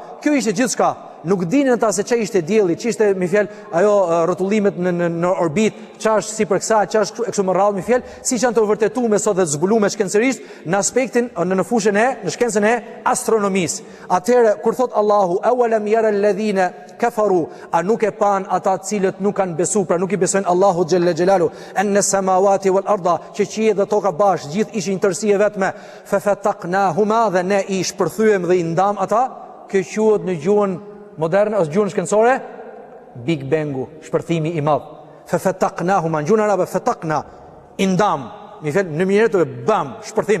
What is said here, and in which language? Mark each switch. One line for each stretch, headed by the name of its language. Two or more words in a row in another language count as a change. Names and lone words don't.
Albanian: Kjo ishte gjithçka. Nuk dinin ata se çfarë ishte dielli, ç'ishte me fjalë ajo rrotullimet në orbit, ç'është sipër kësaj, ç'është kështu më radh me fjalë, siç janë të vërtetuar sot dhe të zbuluar shkencërisht në aspektin në fushën në shkencën e astronomisë. Atëherë kur thot Allahu
Arabic: أولم ير الذين كفروا,
Albanian: a nuk e pan ata cilët nuk kanë besuar, pra nuk i besojnë Allahu
Arabic: جل جلاله, أن السماوات والأرض,
Albanian: që qielli dhe toka bashkë gjithë ishin tërësi e vetme, fafataqnahuma, dhe ne i shpërthyem dhe i ndam ata. Kjo quhet në gjuhën moderne ose gjuhën shkencore Big Bangu, shpërthimi i madh. Fafataqnahuma, gjuhën arabe fataqna, indam, mi fjalë në mënyrë të bam, shpërthim.